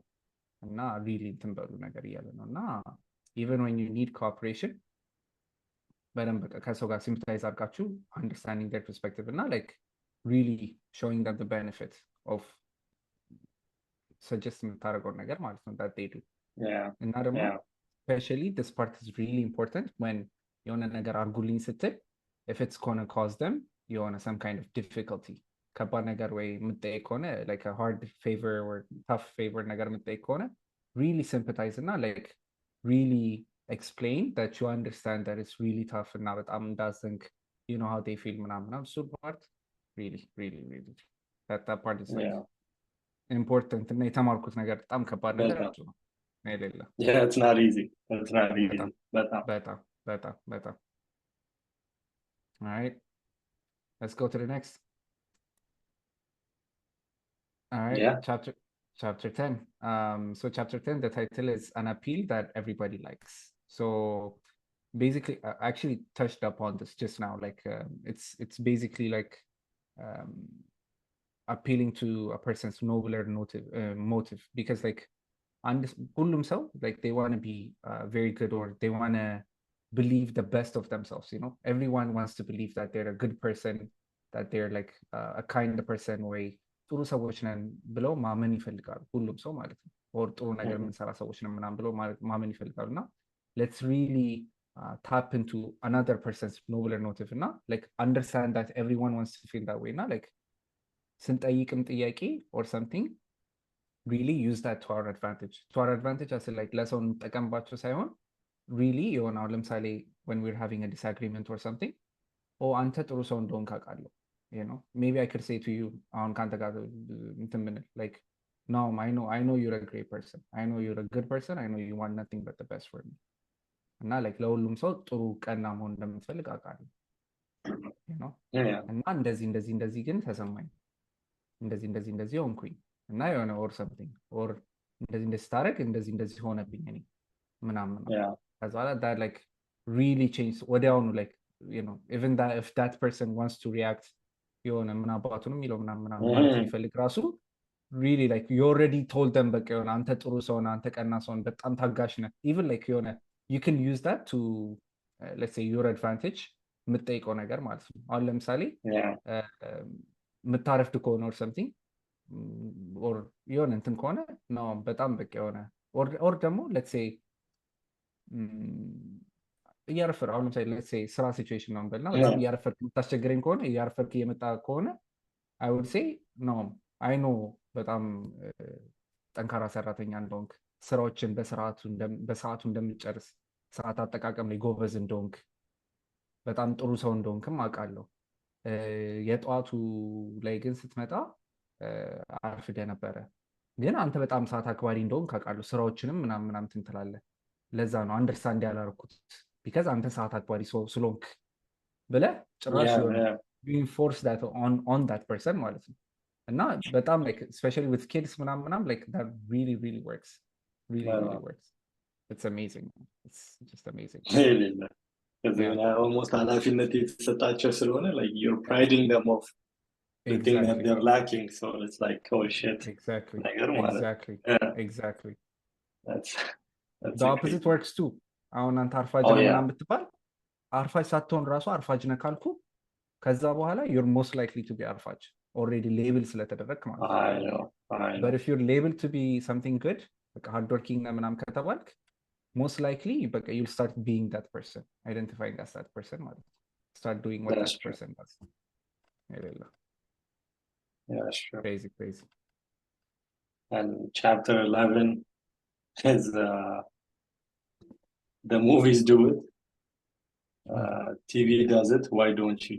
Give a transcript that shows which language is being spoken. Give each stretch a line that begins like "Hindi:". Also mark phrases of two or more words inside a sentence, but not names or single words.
English: And not really even when you need cooperation, but sympathize understanding their perspective, and not like really showing them the benefit of suggesting that they do. And not especially this part is really important when if it's gonna cause them some kind of difficulty.
Amharic: ከባድ ነገር ወይ የምትጠይቅ ከሆነ
English: like a hard favor or tough favor
Amharic: ነገር የምትጠይቅ ከሆነ
English: really sympathize
Amharic: እና
English: like really explain that you understand that it's really tough
Amharic: እና በጣም እንዳዘንክ
English: how they feel
Amharic: ምናምን እሱ
English: part really that part is like important
Amharic: እና የተማርኩት ነገር በጣም ከባድ ነገር እሱ ነው። የሌለ
English: it's not easy በጣም all right, let's go to the next. All right, chapter 10. So chapter 10, the title is An Appeal That Everybody Likes. So basically, I actually touched upon this just now. Like it's basically like appealing to a person's nobler motive, because like like they want to be very good, or they want to believe the best of themselves. Everyone wants to believe that they're a good person, that they're like a kind person way
Amharic: ጥሩ ሰዎች ነን ብለው ማመን ይፈልጋሉ ሁሉም ሰው ማለት ነው።
English: ኦር
Amharic: ጥሩ ነገር የምንሰራ ሰዎች ነው ምናምን ብሎ ማመን ይፈልጋሉ።
English: እና let's really tap into another person's nobler motive እና like understand that everyone wants to feel that way እና ላይክ
Amharic: ስንጠይቅም ጥያቄ
English: ኦር something really use that to our advantage as like
Amharic: ለሰው እንጠቀምባቸው ሳይሆን ሪሊ የሆነ አሁን ለምሳሌ
English: when we're having a disagreement or something
Amharic: አንተ ጥሩ ሰው እንደሆንክ አውቃለሁ
English: maybe I could say to you
Amharic: አሁን ከአንተ ጋር እንትን ብንል
English: like no I know you're a great person, I know you're a good person, I know you want nothing but the best for me እና like
Amharic: ለሁሉም ሰው ጥሩ ቀና መሆን እንደምትፈልግ አውቃለሁ እና እንደዚህ ግን ተሰማኝ እንደዚህ ሆንኩኝ እና የሆነ
English: or something
Amharic: or እንደዚህ ስታደርግ እንደዚህ ሆነብኝ እኔ ምናምን ነው ከዛ በኋላ
English: that like really changed
Amharic: ወዲያውኑ
English: like even that if that person wants to react
Amharic: የሆነ ምን አባቱ ነው የሚለው ምናምን ማለት የሚፈልግ ራሱ
English: really like you already told them
Amharic: በቃ የሆነ አንተ ጥሩ ሰው ነህ አንተ ቀና ሰው ነህ በጣም ታጋሽ ነህ
English: even like
Amharic: የሆነ
English: you can use that to let's say your advantage
Amharic: የምትጠይቀው ነገር ማለት ነው አሁን ለምሳሌ የምታረፍድ ከሆነ
English: or something
Amharic: or የሆነ እንትን ከሆነ ነው በጣም በቃ የሆነ or ደግሞ
English: let's say
Amharic: እያረፈር አሁን ለምሳሌ
English: let's say
Amharic: ስራ ሲቹዌሽን ነው በልና በጣም እያረፈርክ የምታስቸግረኝ ከሆነ እያረፈርክ እየመጣ ከሆነ
English: I would say no I know
Amharic: በጣም ጠንካራ ሰራተኛ እንደሆንክ ስራዎችን በሰዓቱ እንደምጨርስ ሰዓት አጠቃቀም ላይ ጎበዝ እንደሆንክ በጣም ጥሩ ሰው እንደሆንክም አውቃለሁ የጠዋቱ ላይ ግን ስትመጣ አርፍደ ነበረ ግን አንተ በጣም ሰዓት አክባሪ እንደሆንክ አውቃለሁ ስራዎችንም ምናምን ትላለህ ለዛ ነው አንደርስታንድ ያላረኩት ቢካዝ አንተ ሰዓት አክባሪ ስለሆንክ ብለህ ጭራሽ
English: reinforce that on that person
Amharic: ማለት ነው እና በጣም
English: like especially with kids
Amharic: ምናምን
English: like that really works really works it's amazing it's just amazing almost
Amharic: ኃላፊነት የተሰጣቸው ስለሆነ
English: like you're priding them of the thing that they're lacking so it's like oh shit exactly that's the opposite works too
Amharic: አሁን አንተ አርፋጅ ምናምን ብትባል አርፋጅ ሳትሆን ራሱ አርፋጅ ነህ ካልኩ ከዛ በኋላ
English: you're most likely to be አርፋጅ already label
Amharic: ስለተደረግክ ማለት ነው
English: but if you're labeled to be something good በቃ hard working
Amharic: ነህ ምናምን ከተባልክ
English: most likely በቃ you'll start being that person identifying as that person ማለት start doing what that person does yeah sure crazy and chapter 11 is the movies do it TV does it why don't you